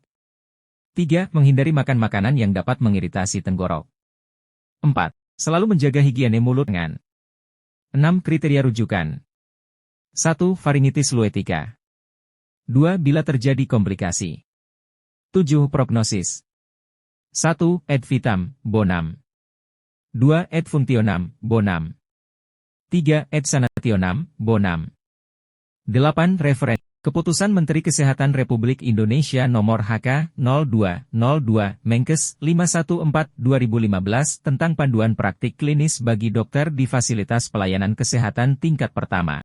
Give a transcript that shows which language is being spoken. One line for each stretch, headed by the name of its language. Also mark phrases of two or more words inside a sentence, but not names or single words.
Indonesian: 3. Menghindari makan makanan yang dapat mengiritasi tenggorok. 4. Selalu menjaga higiene mulut dengan 6. Kriteria rujukan. 1. Faringitis luetica. 2. Bila terjadi komplikasi. 7. Prognosis. 1.
Latin: Ad vitam, bonum. 2. Ad functionem, bonum. 3. Ad sanationem, bonum. 8.
Indonesian: Referensi. Keputusan Menteri Kesehatan Republik Indonesia Nomor HK 0202 Menkes 514/2015 tentang panduan praktik klinis bagi dokter di fasilitas pelayanan kesehatan tingkat pertama.